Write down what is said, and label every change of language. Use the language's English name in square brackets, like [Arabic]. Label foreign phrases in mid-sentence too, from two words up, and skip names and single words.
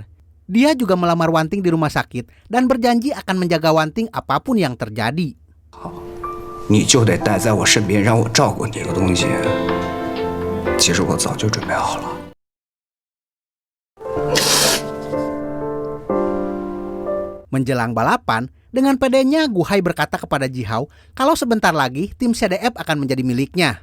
[Indonesian] Dia juga melamar Wanting di rumah sakit dan berjanji akan menjaga Wanting apapun yang terjadi. [Chinese] 你就得待在我身边，让我照顾你。这个东西，其实我早就准备好了。 [Indonesian] Menjelang balapan, dengan pedenya Gu Hai berkata kepada Ji Hao kalau sebentar lagi tim CDF akan menjadi miliknya.